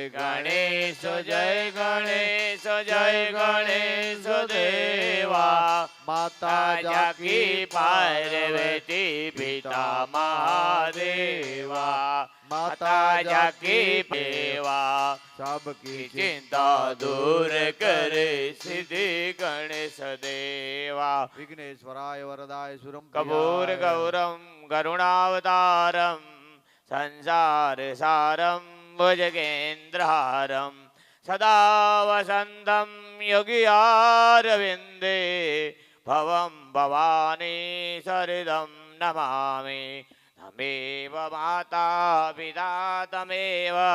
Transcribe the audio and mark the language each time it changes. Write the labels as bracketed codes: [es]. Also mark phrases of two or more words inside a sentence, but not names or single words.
[hi] गणेश जय गणेश जय गणेश देवा माता जाकी पार्वती पिता महादेवा माता जाकी पेवा सबकी चिंता दूर करे सिद्धि गणेश देवा [sa] विघ्नेश्वराय वरदाय सुरम कपूर गौरम करुणावतारम संसार सारम भुजगेन्द्रहारम सदा वसंतम योगियारविंदे भवं भवानी सरिदं नमामि तमेव माता पिता तमेव